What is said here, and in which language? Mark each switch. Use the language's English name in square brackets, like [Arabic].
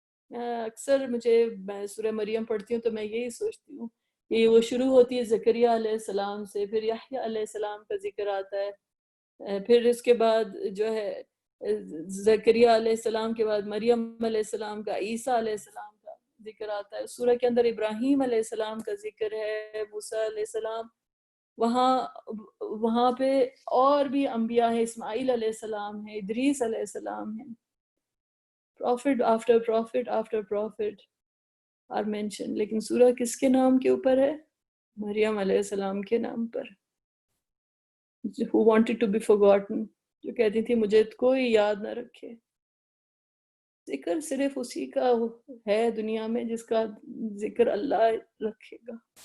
[Urdu] اکثر میں سورہ مریم پڑھتی ہوں تو میں یہی سوچتی ہوں کہ وہ شروع ہوتی ہے زکریا علیہ السلام سے، پھر یحییٰ علیہ السلام کا ذکر آتا ہے، پھر اس کے بعد جو ہے زکریا علیہ السلام کے بعد مریم علیہ السلام کا، عیسیٰ علیہ السلام کا ذکر آتا ہے. سورہ کے اندر ابراہیم علیہ السلام کا ذکر ہے، موسیٰ علیہ السلام، وہاں پہ اور بھی انبیاء ہیں، اسماعیل علیہ السلام ہے، ادریس علیہ السلام ہے. [English] prophet after prophet after prophet are mentioned. [Urdu] لیکن سورہ کس کے نام کے اوپر ہے؟ مریم علیہ السلام کے نام پر. [English] who wanted to be forgotten، [Urdu] جو کہتی تھی مجھے کوئی یاد نہ رکھے. ذکر صرف اسی کا ہے دنیا میں جس کا ذکر اللہ رکھے گا.